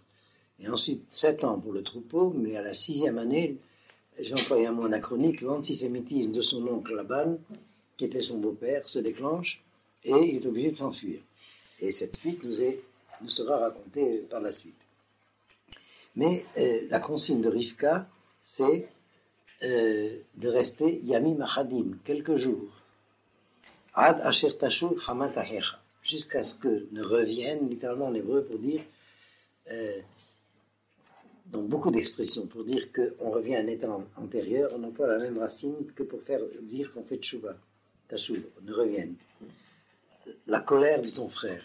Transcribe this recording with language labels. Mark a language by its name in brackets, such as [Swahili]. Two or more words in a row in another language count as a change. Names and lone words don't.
[French] Et ensuite 7 ans pour le troupeau, mais à la 6e année, j'ai employé un mot anachronique, l'antisémitisme de son oncle Laban, qui était son beau-père, se déclenche, et il est obligé de s'enfuir. Et cette fuite nous sera racontée par la suite. Mais la consigne de Rivka, c'est de rester [Hebrew] ימים אחדים, [French] quelques jours, [Hebrew] עד אשר תשוב חמת אחיך, [French] jusqu'à ce que ne revienne, littéralement en hébreu pour dire, dans beaucoup d'expressions, pour dire qu'on revient à un état antérieur, on emploie la même racine que pour dire qu'on fait tchouva, tashuv, ne revienne. La colère de ton frère.